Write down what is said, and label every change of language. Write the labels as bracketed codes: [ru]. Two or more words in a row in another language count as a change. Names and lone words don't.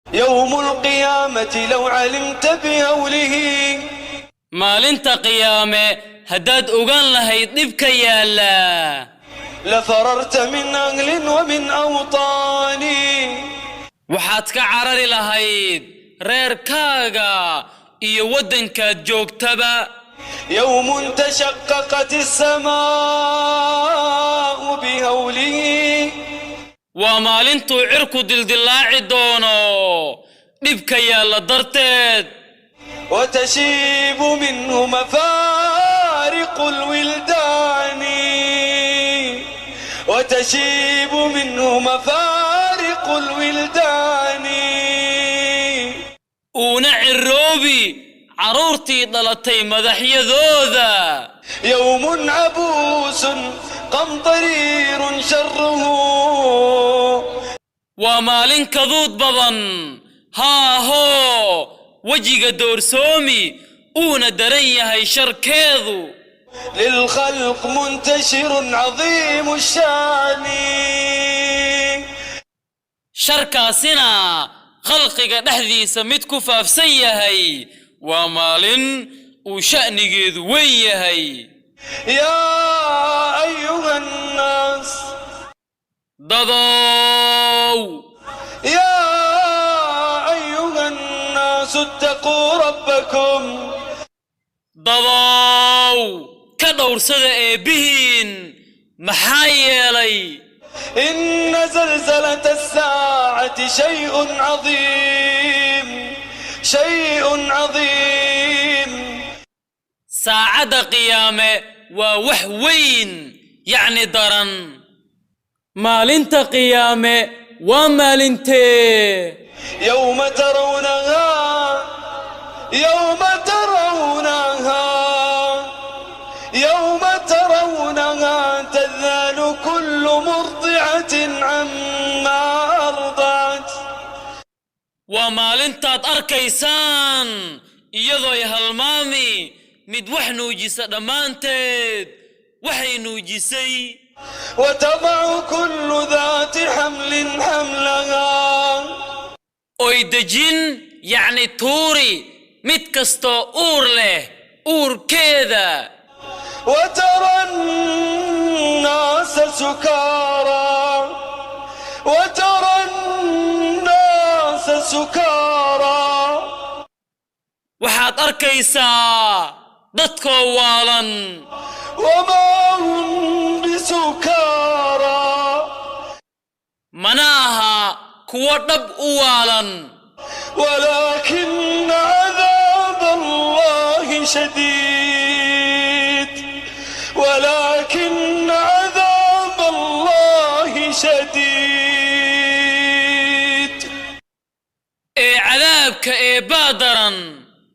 [ar] يوم القيامة لو علمت بهوله [so] maalinta qiyaame haddaad ogaan lahayd dhibka yaalla [ar] لفررت من أهل ومن أوطان [so] waxaad ka carari lahayd reerkaaga iyo waddankaad joogtaba [ar] يوم تشققت السماء بهوله [so] waa maalintuu cirku dildillaaci doono dhibka yaalla darteed [ar] وتشيب منه مفارق الولدان وتشيب منه مفارق الولدان [so] uuna cirroobi carruurtii dhalatay madaxyadooda [ar] يوم عبوس قمطرير شره [so] waa maalin kaduud badan haahoo wejiga doorsoomi uuna daran yahay sharkeedu [ar] للخلق منتشر عظيم الشان [so] sharkaasina khalqiga dhexdiisa mid ku faafsan yahay waa maalin uu sha'nigeedu weyn yahay [ar] يا أيها الناس [so] dadow [ar] يا أيها الناس اتقوا ربكم [so] dadow ka dhowrsada eebbihiin maxaa yeelay [ar] إن زلزلة الساعة شيء عظيم شيء عظيم [so] saacadda qiyaame waa wax weyn yacni daran maalinta qiyaame waa maalintee [ar] يوم ترونها يوم ترونها يوم ترونها تذهل كل مرضعة عما أرضعت [so] waa maalintaad arkaysaan iyadoo ay halmaami mid wax nuujisa dhammaanteed waxay nuujisay [ar] وتضع كل ذات حمل حملها [so] oy dejin yacni tuuri mid kastoo uur leh uurkeeda [ar] وترى الناس سكارى وترى الناس سكارى [so] waxaad arkaysaa dadkoo waalan [ar] وما هم بسكارى [so] mana aha kuwo dhab u waalan [ar] ولكن عذاب الله شديد ولكن عذاب الله شديد [so] ee cadaabka eebbaa daran